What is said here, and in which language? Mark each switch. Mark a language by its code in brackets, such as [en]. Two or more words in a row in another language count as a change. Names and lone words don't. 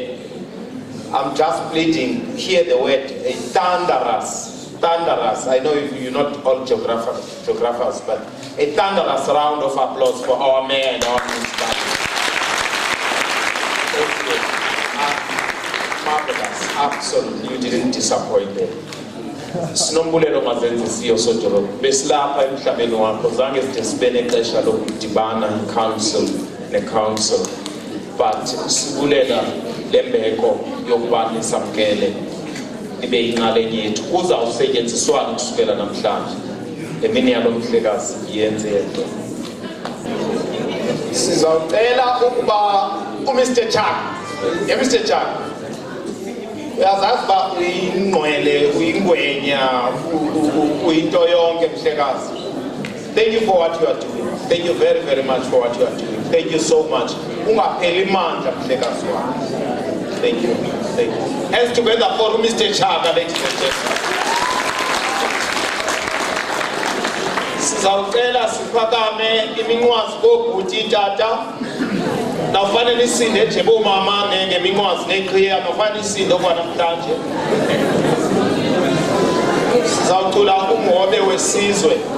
[en] I'm just pleading, hear the word, a thunderous. I know you're not all geographers, but a thunderous round of applause for our mayor and our municipality. Thank you. Marvelous, absolutely, you didn't disappoint them. [xh] Sinombulelo mazenzi siyo sojolo. Besilapha emhlabeni wakho zange sibene ixesha lokudibana ne-council. But sibulela lembeko yokuba nisamkele ibe yinxalenye yethu kuzawusetyenziswana kusukela namhlanje. Emini yalo mhlekazi yenze yento. Sizawucela ukuba uMr. Chak, Mr. Chak, uyazazi uba uyingqwele, uyingwenya, uyinto yonke mhlekazi. [en] Thank you for what you are doing. Thank you very, very much for what you are doing. Thank you so much. [xh] Ungapheli mandla mhlekazi wami. [en] Thank you. Thank you. Hands together for Mr. Chaka, ladies and gentlemen. [xh] Sizawucela siphakame iminqwazi kobhuti tata. Nafanele isinde nje bomama ngeminqwazi neqhiya, nafanele isinde okwanamhlanje. Sizawucula umhobe wesizwe.